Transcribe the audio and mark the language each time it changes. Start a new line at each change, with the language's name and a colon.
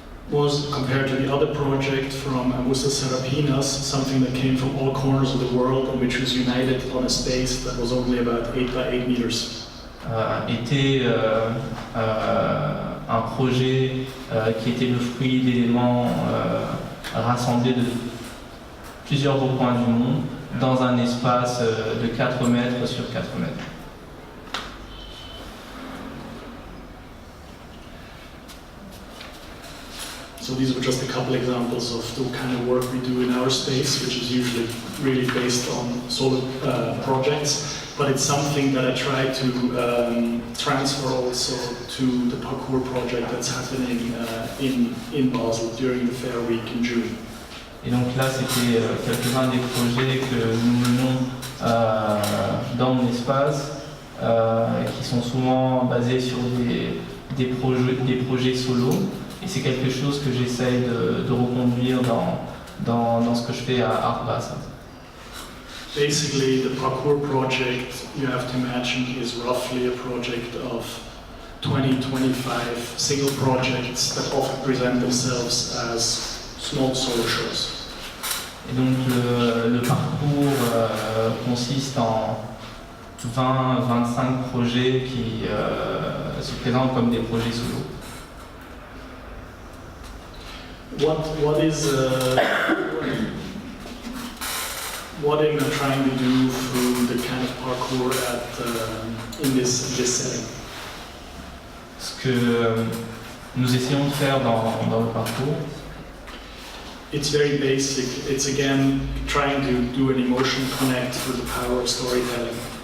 English: was, compared to the other project from Musa Serapinas, something that came from all corners of the world and which was united on a space that was only about 8 by 8 meters.
French: Était un projet qui était le fruit d'éléments rassemblés de plusieurs recoins du monde dans un espace de 4 mètres sur 4 mètres.
English: So these were just a couple examples of the kind of work we do in our space, which is usually really based on solo projects, but it's something that I try to transfer also to the Parcours project that's happening in Basel during the Fair Week in June.
French: Et donc là, c'était quelques-uns des projets que nous menons dans mon espace, qui sont souvent basés sur des projets solo. Et c'est quelque chose que j'essaye de reconduire dans ce que je fais à Bâle.
English: Basically, the Parcours project, you have to imagine, is roughly a project of 20-25 single projects that often present themselves as small solo shows.
French: Et donc le parcours consiste en 20-25 projets qui se présentent comme des projets solo.
English: What is what I'm trying to do through the kind of parcours in this setting.
French: Ce que nous essayons de faire dans le parcours,
English: it's very basic. It's again trying to do an emotional connect through the power of storytelling.